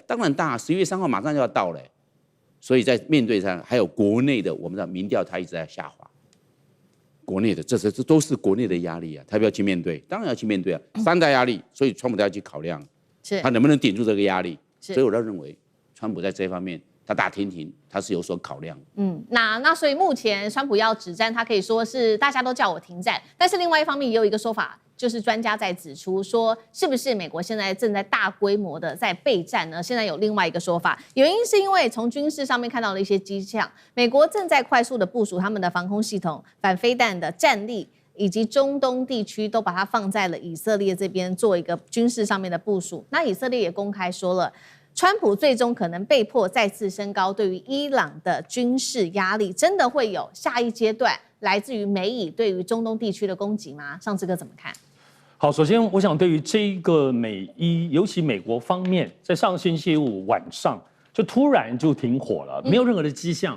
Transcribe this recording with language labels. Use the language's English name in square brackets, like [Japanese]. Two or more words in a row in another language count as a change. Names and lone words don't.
[Chinese] 當然大。11月3號馬上就要到了，所以在面對上還有國內的，我們的民調它一直在下滑。國內的這都是國內的壓力啊，他要不要去面對？當然要去面對啊，3大壓力，所以川普都要去考量，他能不能頂住這個壓力？所以我倒認為，川普在這方面，他打聽聽，他是有所考量。那所以目前川普要止戰，他可以說是大家都叫我停戰，但是另外一方面也有一個說法，就是專家在指出說，是不是美國現在正在大規模的在備戰呢？現在有另外一個說法，原因是因為從軍事上面看到了一些跡象，美國正在快速的部署他們的防空系統、反飛彈的戰力，以及中東地區都把它放在了以色列這邊做一個軍事上面的部署。那以色列也公開說了，川普最終可能被迫再次升高對於伊朗的軍事壓力，真的會有下一階段來自於美以對於中東地區的攻擊嗎？尚志哥怎麼看？好，首先我想對於這個美伊，尤其美國方面，在上星期五晚上就突然就停火了，沒有任何的跡象。